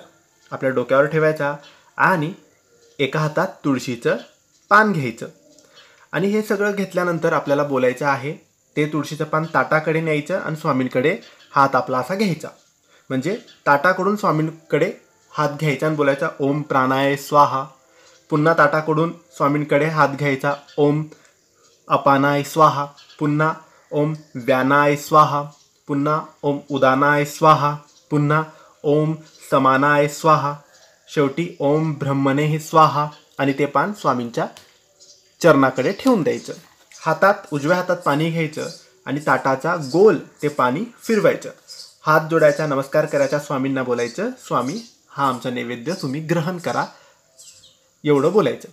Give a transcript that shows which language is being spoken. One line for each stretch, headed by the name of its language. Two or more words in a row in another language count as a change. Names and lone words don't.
Marathi: आपल्या डोक्यावर ठेवायचा आणि एका हातात तुळशीचं पान घ्यायचं. आणि हे सगळं घेतल्यानंतर आपल्याला बोलायचं आहे. ते तुळशीचं पान ताटाकडे न्यायचं आणि स्वामींकडे हात आपला असा घ्यायचा. म्हणजे ताटाकडून स्वामींकडे हात घ्यायचा आणि बोलायचा
Sanskrit: ओम प्राणाय स्वाहा.
Marathi: पुन्हा ताटाकडून स्वामींकडे हात घ्यायचा,
Sanskrit: ओम अपानाय स्वाहा. पुन्हा ओम व्यानाय स्वाहा. पुन्हा ओम उदानाय स्वाहा. पुन्हा ओम समानाय स्वाहा. शेवटी ओम ब्रह्मणे स्वाहा.
Marathi: आणि ते पान स्वामींच्या चरणाकडे ठेवून द्यायचं. उजव्या हातात पाणी घ्यायचं आणि ताटाचा गोल ते पाणी फिरवायचं. हात जोडायचा, नमस्कार करायचा, स्वामींना बोलायचं स्वामी हा आमचा नैवेद्य तुम्ही ग्रहण करा, एवढं बोलायचं.